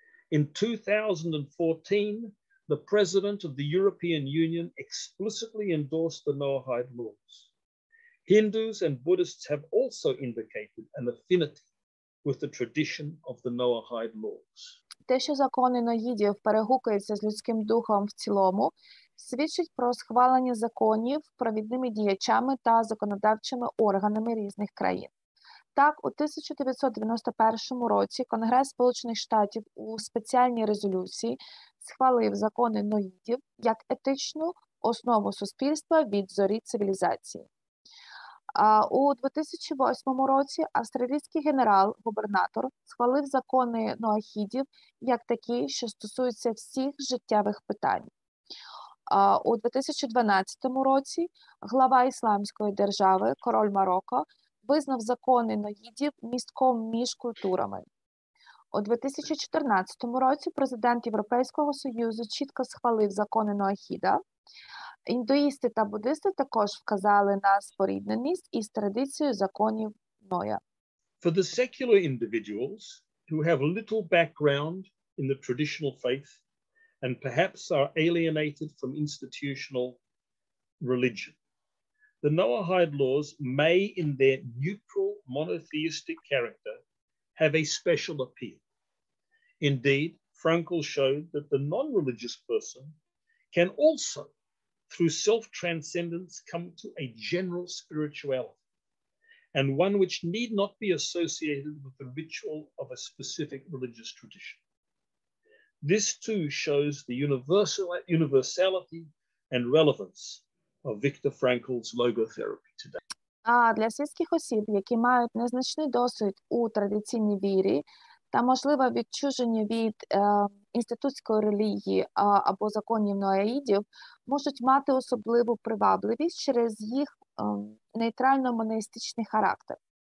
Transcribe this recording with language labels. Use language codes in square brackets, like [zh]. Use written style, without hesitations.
[en] In 2014, the President of the European Union explicitly endorsed the Noahide laws. Hindus and Buddhists have also indicated an affinity with the tradition of the Noahide laws. [uk] Те, що закони ноїдів перегукуються з людським духом в цілому, свідчить про схвалення законів провідними діячами та законодавчими органами різних країн. Так, у 1991 році Конгрес Сполучених Штатів у спеціальній резолюції схвалив закони ноїдів як етичну основу суспільства від зорі цивілізації. У 2008 році австралійський генерал-губернатор схвалив закони ноахідів як такі, що стосуються всіх життєвих питань. У 2012 році глава Ісламської держави, король Марокко, визнав закони ноїдів містком між культурами. У 2014 році президент Європейського Союзу чітко схвалив закони ноахіда. Індуїсти та буддисти також вказали на спорідненість із традицією законів Ноя. [en] For the secular individuals who have little background in the traditional faith and perhaps are alienated from institutional religion, the Noahide laws may, in their neutral monotheistic character, have a special appeal. Indeed, Frankl showed that the non-religious person can also, through self-transcendence, come to a general spirituality, and one which need not be associated with the ritual of a specific religious tradition. This too shows the universality and relevance of Viktor Frankl's logotherapy today. [uk] А для світських осіб, які мають незначний досвід у традиційній вірі та можливе відчуження від інститутської релігії або законів ноаїдів, можуть мати особливу привабливість через їх нейтрально-монеїстичний характер.